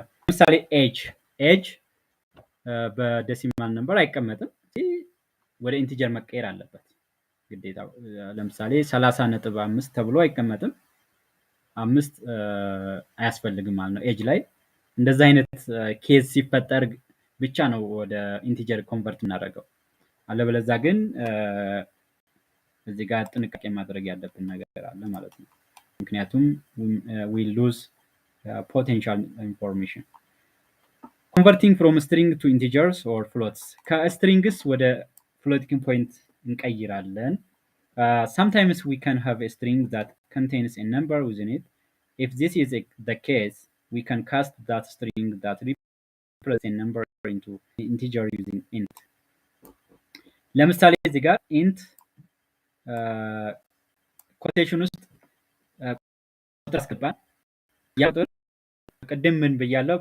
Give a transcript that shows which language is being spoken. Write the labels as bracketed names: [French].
[Amharic] ለምሳሌ ኤጅ በዴሲማል ነምበር አይቀመጥም፣ ወደ ኢንቲጀር መቀየር አለበት ግዴታ። ለምሳሌ 30.5 ተብሎ አይቀመጥም፣ 5 አያስፈልግም ማለት ነው ኤጅ ላይ። እንደዛ አይነት ኬዝ ሲፈጠር ብቻ ነው ወደ ኢንቲጀር ኮንቨርት እናደርገው። አለበለዚያ ግን እዚህ ጋር ጥንቃቄ ማድረግ ያለብን ነገር አለ ማለት ነው። ምክንያቱም [English] we lose potential information. converting from string to integers or floats, [Amharic] ከስትሪንግስ ወደ floating point እንቀይራለን። [English] sometimes we can have a string that contains a number within it. If this is the case, we can cast that string that represents a number into integer using int. [Amharic] ለምሳሌ እዚህ ጋር int ኮቴሽን ውስጥ ቁጥር አስገባን። ያ ቁጥር ቅድም ምን ብያለሁ?